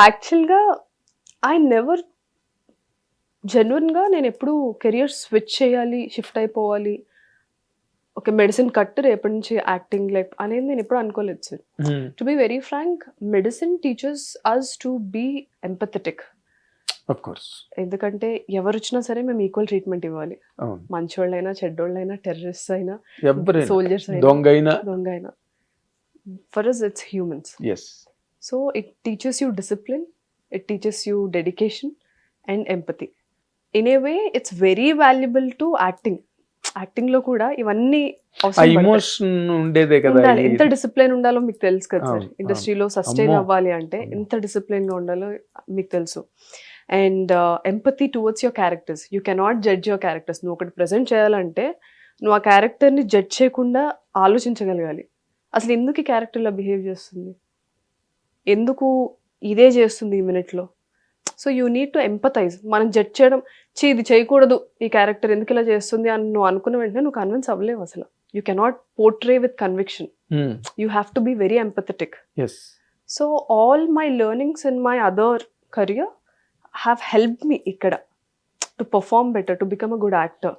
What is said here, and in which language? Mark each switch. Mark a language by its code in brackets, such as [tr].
[te] యాక్చువల్గా [en] I never [te] జెన్యున్గా నేను ఎప్పుడు కెరియర్ స్విచ్ చేయాలి, షిఫ్ట్ అయిపోవాలి, ఒక మెడిసిన్ కట్ రేపటి నుంచి యాక్టింగ్ లైక్ అనేది నేను ఎప్పుడు అనుకోలేదు sir. [en] To be very frank, medicine teachers has to be empathetic. Of course, [te] ఎందుకంటే ఎవరు వచ్చినా సరే మేము ఈక్వల్ ట్రీట్మెంట్ ఇవ్వాలి. అవును, మంచోళ్ళైనా, చెడ్డోళ్ళైనా, టెర్రరిస్ట్ అయినా, ఎవరైనా, సోల్జర్స్ అయినా, దొంగ అయినా, [en] For us it's humans. Yes. So it teaches you discipline, it teaches you dedication and empathy. In a way it's very valuable to acting. [te] Acting లో కూడా ఇవన్నీ ఆ అవసరం పడతాయి. ఇమోషన్ ఉండేదే కదా. ఉండాలి. ఈ- ఎంత డిసిప్లిన్ ఉండాలో మీకు తెలుసు కదా సార్. అవును, ఇండస్ట్రీలో సస్టైన్ అమ్మో. అవ్వాలి అంటే అమ్మో. ఎంత డిసిప్లిన్ గా ఉండాలో మీకు తెలుసు. [en] And empathy towards your characters. You cannot judge your characters. [te] నువ్వు ఒకటి ప్రజెంట్ చేయాలంటే నువ్వు ఆ క్యారెక్టర్ని జడ్జ్ చేయకుండా ఆలోచించగలగాలి. అసలు ఎందుకు ఈ క్యారెక్టర్లో బిహేవ్ చేస్తుంది, ఎందుకు ఇదే చేస్తుంది ఈ మినిట్లో. [en] So you need to empathize. [te] మనం జడ్జ్ చేయడం, ఇది చేయకూడదు, ఈ క్యారెక్టర్ ఎందుకు ఇలా చేస్తుంది అని నువ్వు అనుకున్న వెంటనే నువ్వు కన్విన్స్ అవ్వలేవు అసలు. [en] You cannot portray with conviction. You have to be very empathetic. yes. So all my learnings in my other career have helped me [te] ఇక్కడ [en] to perform better, to become a good actor.